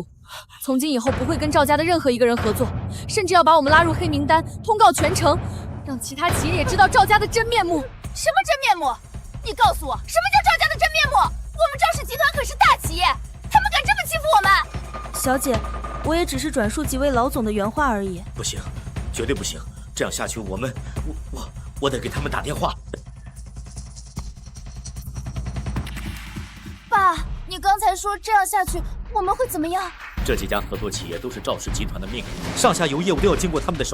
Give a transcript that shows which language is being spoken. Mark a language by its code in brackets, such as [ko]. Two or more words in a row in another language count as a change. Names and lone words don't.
[zh] 從今以後不會跟趙家的任何一個人合作，甚至要把我們拉入黑名單，通告全城，讓其他企業也知道趙家的真面目。什麼真面目？你告訴我，什麼叫趙家的真面目？我們趙氏集团可是大企業，他們敢這麼欺負我們？小姐，我也只是轉述幾位老總的原話而已。不行，絕對不行！這樣下去，我得給他們打電話。爸，你剛才說這樣下去我們會怎麼樣？這幾家合作企業都是趙氏集團的命，上下游業務都要經過他們的手。